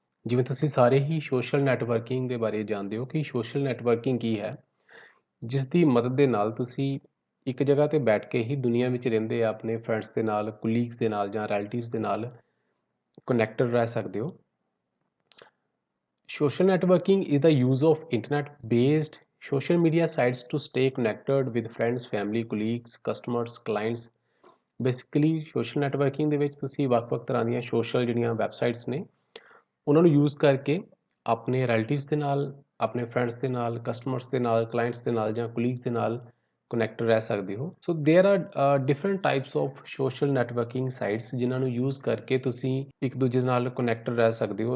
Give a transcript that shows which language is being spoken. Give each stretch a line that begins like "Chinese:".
Punjabi: ਜਿਵੇਂ ਤੁਸੀਂ ਸਾਰੇ ਹੀ ਸੋਸ਼ਲ ਨੈਟਵਰਕਿੰਗ ਦੇ ਬਾਰੇ ਜਾਣਦੇ ਹੋ ਕਿ ਸੋਸ਼ਲ ਨੈਟਵਰਕਿੰਗ ਕੀ ਹੈ, ਜਿਸ ਦੀ ਮਦਦ ਦੇ ਨਾਲ ਤੁਸੀਂ ਇੱਕ ਜਗ੍ਹਾ 'ਤੇ ਬੈਠ ਕੇ ਹੀ ਦੁਨੀਆ ਵਿੱਚ ਰਹਿੰਦੇ ਆਪਣੇ ਫਰੈਂਡਸ ਦੇ ਨਾਲ, ਕੁਲੀਗਸ ਦੇ ਨਾਲ ਜਾਂ ਰਿਲੇਟਿਵਸ ਦੇ ਨਾਲ ਕਨੈਕਟਡ ਰਹਿ ਸਕਦੇ ਹੋ।
English: Social networking is the use of internet-based social media sites to stay connected with friends, family, colleagues, customers, clients.
Punjabi: Basically social networking ਦੇ ਵਿੱਚ ਤੁਸੀਂ ਵੱਖ-ਵੱਖ ਤਰ੍ਹਾਂ ਦੀਆਂ ਸੋਸ਼ਲ ਜਿਹੜੀਆਂ ਵੈਬਸਾਈਟਸ ਨੇ ਉਹਨਾਂ ਨੂੰ ਯੂਜ਼ ਕਰਕੇ ਆਪਣੇ ਰਿਲੇਟਿਵਸ ਦੇ ਨਾਲ, ਆਪਣੇ ਫਰੈਂਡਸ ਦੇ ਨਾਲ, ਕਸਟਮਰਸ ਦੇ ਨਾਲ, ਕਲਾਇੰਟਸ ਦੇ ਨਾਲ ਜਾਂ ਕੁਲੀਗਸ ਦੇ ਨਾਲ ਕਨੈਕਟ ਰਹਿ ਸਕਦੇ ਹੋ।
English: so there are different types of social networking sites
Punjabi: ਜਿਨ੍ਹਾਂ ਨੂੰ ਯੂਜ਼ ਕਰਕੇ ਤੁਸੀਂ ਇੱਕ ਦੂਜੇ ਨਾਲ ਕਨੈਕਟ ਰਹਿ ਸਕਦੇ ਹੋ।